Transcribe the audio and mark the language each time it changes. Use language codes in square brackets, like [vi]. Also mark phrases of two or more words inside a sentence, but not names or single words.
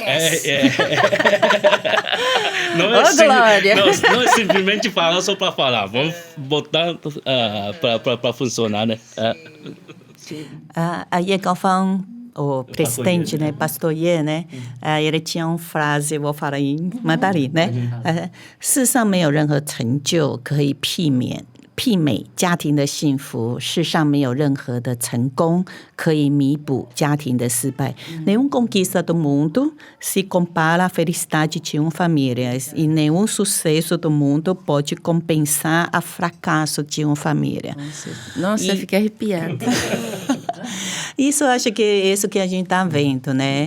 [pt] Glória! Não é simplesmente falar só para falar, vamos botar para funcionar, né? A Ye Gaofang o presidente, né, Pastor Ye, né, ele tinha uma frase, eu vou falar em mandarim, né, [zh] 世上没有任何成就可以媲美家庭的幸福，世上没有任何的成功可以弥补家庭的失败。 [pt] Nenhuma conquista do mundo se compara à felicidade de uma família e nenhum sucesso do mundo pode compensar o fracasso de uma família. Nossa, eu fiquei arrepiada. Isso, eu acho que é isso que a gente está vendo, né?